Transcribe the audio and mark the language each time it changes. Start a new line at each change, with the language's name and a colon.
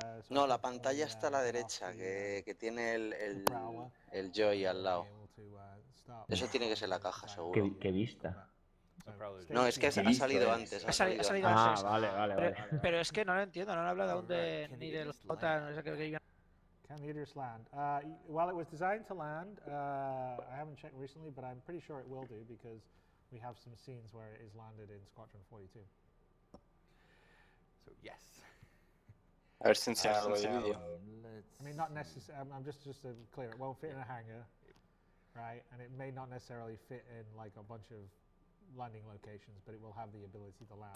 Spanish: No, la pantalla está a la derecha, que tiene el Joy al lado. Eso tiene que ser la caja, seguro. ¿Qué vista? No, es que ha salido antes. Ha salido Ah, antes. vale. Pero es que no lo entiendo, no han hablado aún ni del J, no sé qué.
English: Can the Idris land? Well, it was designed to land. I haven't checked recently, but I'm pretty sure it will do because we have some scenes where it is landed in Squadron 42. So yes.
Spanish: A ver si enseñarlo de vídeo.
English: I mean, not necessarily. I'm just to clear, it won't fit in a hangar, right? And it may not necessarily fit in like a bunch of landing locations, but it will have the ability to land.